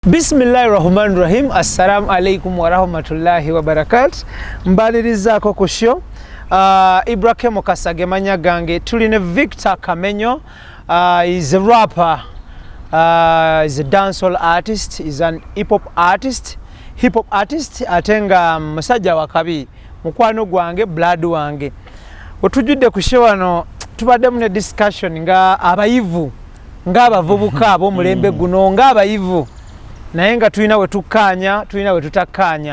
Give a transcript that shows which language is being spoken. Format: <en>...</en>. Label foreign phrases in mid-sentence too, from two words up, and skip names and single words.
<ar>بسم الله الرحمن الرحيم السلام عليكم ورحمة الله وبركاته.</ar> <lg>Mbalirizaako ku show. Ibrahim Kasage manya gange. Tuline Victor Kamenyo.</lg> <en>He's a rapper. He's a dancehall artist. He's an hip-hop artist.</en> <lg>Atenga musajja wakabi. Mukwano gwange, blood wange. Otujudde ku show wano tubadde mu discussion nga abayivu. Nga abavubuka ab'omulembe guno nga abayivu. Naye nga tulina we tukkaanya, tulina we tutakkaanya.</lg>